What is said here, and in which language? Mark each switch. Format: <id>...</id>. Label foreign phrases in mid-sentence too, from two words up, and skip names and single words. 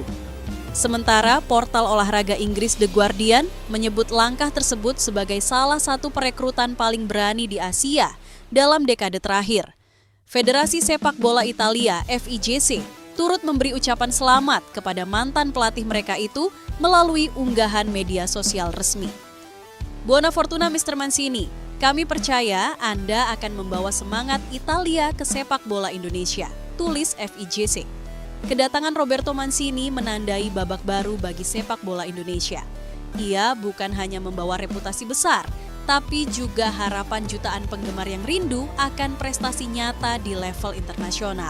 <id>Sementara portal olahraga Inggris The Guardian menyebut langkah tersebut sebagai salah satu perekrutan paling berani di Asia dalam dekade terakhir. Federasi Sepak Bola Italia (FIGC) turut memberi ucapan selamat kepada mantan pelatih mereka itu melalui unggahan media sosial resmi.</id> <it>Buona fortuna Mr. Mancini,</it> <id>kami percaya Anda akan membawa semangat Italia ke sepak bola Indonesia, tulis FIGC. Kedatangan Roberto Mancini menandai babak baru bagi sepak bola Indonesia. Ia bukan hanya membawa reputasi besar, tapi juga harapan jutaan penggemar yang rindu akan prestasi nyata di level internasional.</id>